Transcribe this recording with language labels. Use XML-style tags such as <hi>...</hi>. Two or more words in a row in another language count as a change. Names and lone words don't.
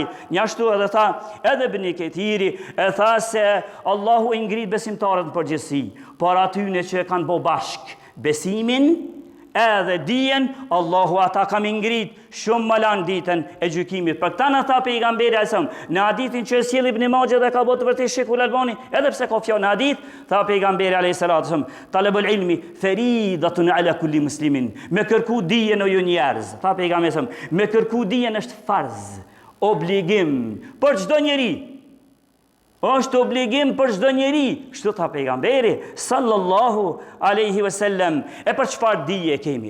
<sq>Njashtu edhe tha, edhe Ibn Kathiri e tha se Allahu i ngrit besimtarët në përgjithësi, por atyne që kanë bo bashk besimin edhe dijen, Allahu ata kam ngrit shumë më lanë ditën e gjykimit. Për këta në tha pejgamberi</sq> <ar>عليه السلام,</ar> <sq>në hadithin që sjell Ibn Majah dhe ka botë vërtet Sheikhul Albani, edhe pse ka fjalë në hadith, tha pejgamberi</sq> <ar>عليه السلام, طلب العلم فريضة على كل مسلم.</ar> <sq>Me kërku dijen o ju njerëz, tha pejgamberi</sq> <ar>عليه السلام,</ar> <sq>me kërku dijen është farz, obligim për çdo njeri. Është obligim për çdo njeri, kështu tha pejgamberi</sq> <ar>صلى الله عليه وسلم.</ar> <sq>E për çfarë dije kemi?</sq>